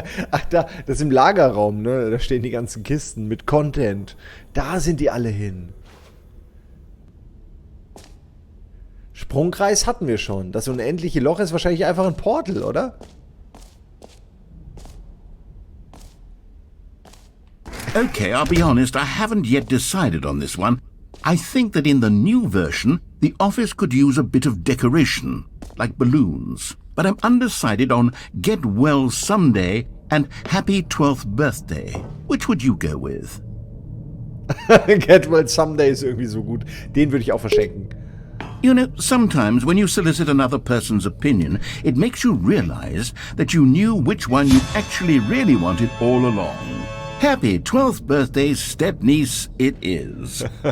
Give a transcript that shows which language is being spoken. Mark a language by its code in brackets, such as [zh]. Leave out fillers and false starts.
[de] Ach, das ist im Lagerraum, ne? Da stehen die ganzen Kisten mit Content. Da sind die alle hin. Sprungkreis hatten wir schon. Das unendliche Loch ist wahrscheinlich einfach ein Portal, oder? [en] Okay, I'll be honest, I haven't yet decided on this one. I think that in the new version, the office could use a bit of decoration, like balloons. But I'm undecided on Get Well Someday and Happy 12th Birthday. Which would you go with? [de] Get Well Someday ist irgendwie so gut. Den würde ich auch verschenken. [en] You know, sometimes when you solicit another person's opinion, it makes you realize that you knew which one you actually really wanted all along. Happy 12th birthday, stepniece, it is.